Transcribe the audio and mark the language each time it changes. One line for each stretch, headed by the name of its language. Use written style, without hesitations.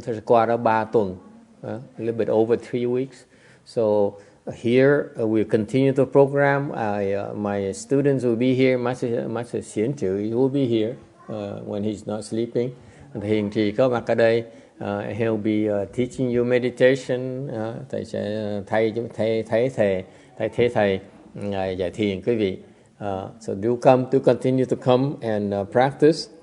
Vietnamese: Chúng tôi sẽ qua đó 3 tuần,
English: a little bit over 3 weeks. So here we'll continue the program. My students will be here. Master Xiển Trự will be here when he's not sleeping.
Vietnamese: Hiền trì có mặt ở đây.
English: He'll be teaching you meditation.
Vietnamese: Thầy sẽ thay thế thầy dạy thiền quý vị.
English: So do come to continue to come and practice.